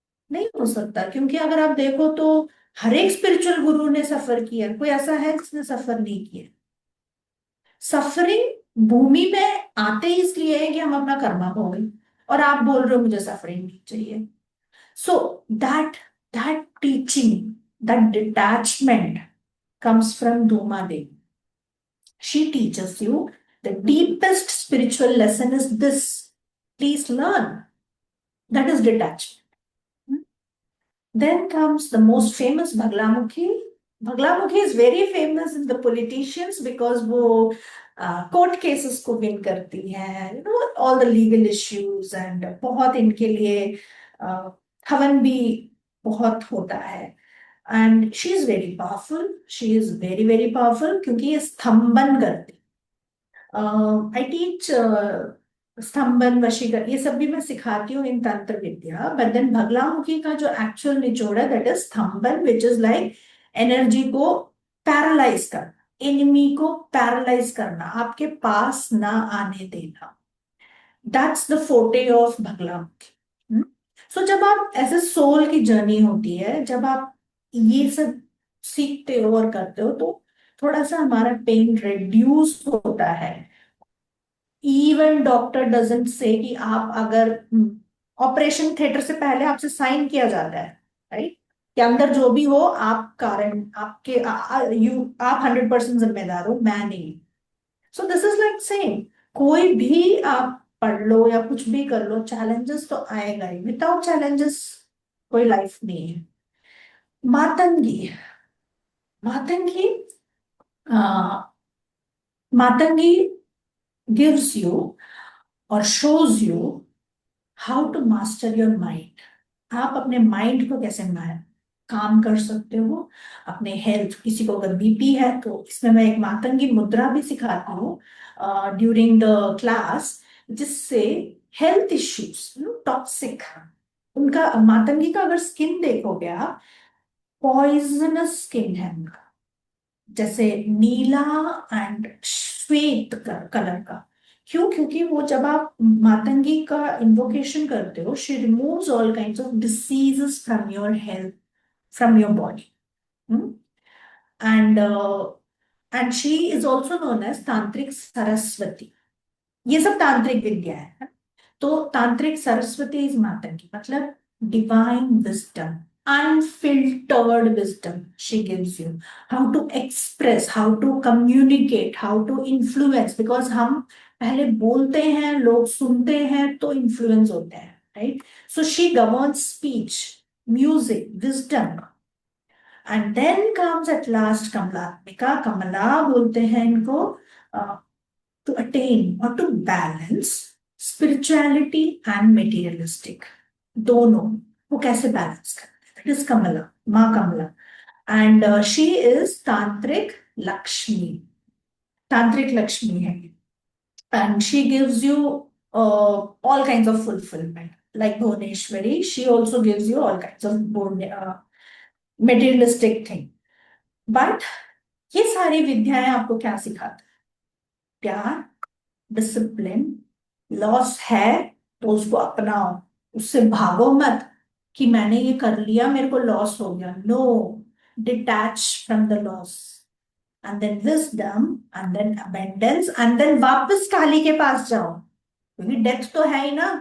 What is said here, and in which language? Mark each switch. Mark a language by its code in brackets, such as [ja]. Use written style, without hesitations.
[hi] नहीं हो सकता, क्योंकि अगर आप देखो तो हर एक स्पिरिचुअल गुरु ने सफर किया, कोई ऐसा है जिसने सफर नहीं किया। सफरिंग भूमि में आते ही इसलिए है कि हम अपना कर्मा भोगें, और आप बोल रहे हो मुझे सफरिंग नहीं चाहिए। [en] So that teaching, that detachment comes from Dhuma Devi. She teaches you the deepest spiritual lesson is this. Please learn. That is detachment. Then comes the most famous Bhaglamukhi. Bhaglamukhi is very famous in the politicians because [hi] वो court cases को win करती हैं, [en] you know, all the legal issues, and [hi] बहुत इनके लिए हवन भी बहुत होता [en] है. And she is very powerful. She is very very powerful [hi] क्योंकि ये स्तंभन करती. [en] I teach [hi] स्तंभन वशीकर ये सब भी मैं सिखाती हूँ इन तंत्र विद्या. [en] but then [hi] भगलामुखी का जो एक्चुअल निचोड़ है that is स्तंभन, which is like energy को पैरालाइज करना, एनिमी को पैरालाइज करना, आपके पास ना आने देना. [en] that's the forte of [hi] भगलामुखी. सो जब आप ऐसे सोल की जर्नी होती है, जब आप ये सब सीखते हो और करते हो तो थोड़ा सा हमारा पेन रिड्यूस होता है. [en] even doctor doesn't say [hi] कि आप अगर ऑपरेशन थिएटर से पहले आपसे साइन किया जाता है, राइट, कि अंदर जो भी हो आप कारण आपके आप 100% जिम्मेदार हो, मैं नहीं. So this is like same, कोई भी आप पढ़ लो या कुछ भी कर लो, चैलेंजेस तो आएगा ही. विदाउट चैलेंजेस कोई लाइफ नहीं है. Matangi. [en] Matangi Matangi gives you or shows you how to master your mind. [hi] आप अपने माइंड को कैसे काम कर सकते हो, अपने हेल्थ. किसी को अगर बीपी है तो इसमें मैं एक मातंगी मुद्रा भी सिखाती हूँ ड्यूरिंग द क्लास, जिससे हेल्थ इश्यूज टॉक्सिक उनका, मातंगी का अगर स्किन देखोगे आप, पॉइजनस स्किन है उनका, जैसे नीला एंड श्वेत कलर का. क्यों? क्योंकि वो जब आप मातंगी का इन्वोकेशन करते हो, [en] She removes all kinds of diseases from your health, from your body. And she is also known as tantric Saraswati. [hi] ये सब तांत्रिक विद्या है. तो तांत्रिक सरस्वती इज मातंगी, मतलब divine wisdom, [en] unfiltered wisdom she gives you, how to express, how to communicate, how to influence, [hi] because हम पहले बोलते हैं, लोग सुनते हैं तो influence होते हैं, right? [en] So she governs speech, music, wisdom. And then comes at last Kamalatmika. [hi] कमला बोलते हैं इनको, [en] to attain or to balance spirituality and materialistic. [hi] दोनों वो कैसे बैलेंस करते हैं, [en] that is Kamala, Ma Kamala. And she is Tantric Lakshmi. Tantric Lakshmi hai. And she gives you all kinds of fulfillment. Like Bhuneshwari, she also gives you all kinds of materialistic thing. [hi] But ये सारी विद्याएं आपको क्या सिखाती है? प्यार, discipline. Loss है तो उसको अपनाओ, उससे भागो मत कि मैंने ये कर लिया मेरे को लॉस हो गया. [en] No, detach from the loss. And then wisdom, and then abundance, and then [hi] वापस काली के पास जाओ, क्योंकि डेथ तो है ही ना.